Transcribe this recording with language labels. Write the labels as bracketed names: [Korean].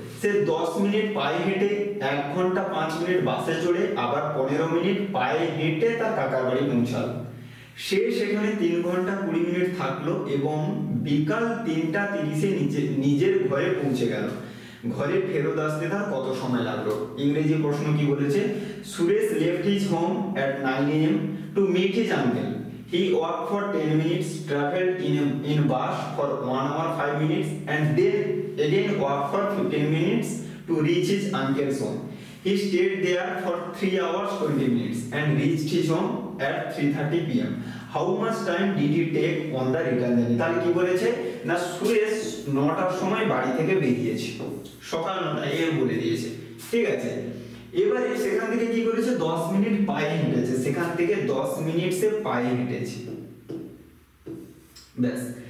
[Bangla] সে 10 minute পায়ে হেঁটে, 1 ঘন্টা 5 মিনিট বাসে চড়ে, আবার 15 মিনিট পায়ে হেঁটে তার কাকার বাড়ি পৌঁছালো। সে সেখানে 3 ঘন্টা 20 মিনিট থাকলো এবং বিকাল 3টা 30-এ নিজের ঘরে পৌঁছে গেল। ঘরে ফেরত আসতে তার কত সময় লাগলো? ইংরেজি প্রশ্ন কি বলেছে? [English] Suresh left his home at 9 AM to meet his uncle. He walked for 10 minutes, traveled in bus for 1 hour 5 minutes, and then again walked for 15 minutes to reach his uncle's home. He stayed there for 3 hours 20 minutes and reached his home at 3:30 PM. How much time did he take on the return journey? [Bangla] তাহলে কি বলেছে না, সুরেশ 9টার সময় বাড়ি থেকে বেরিয়েছে, সকাল 9টায় এর বলে দিয়েছে, ঠিক আছে। এবারে সেখান থেকে কি করেছে? 10 মিনিট পায়ে হেঁটেছে। সেখান থেকে 10 মিনিট সে পায়ে হেঁটেছে, ব্যাস।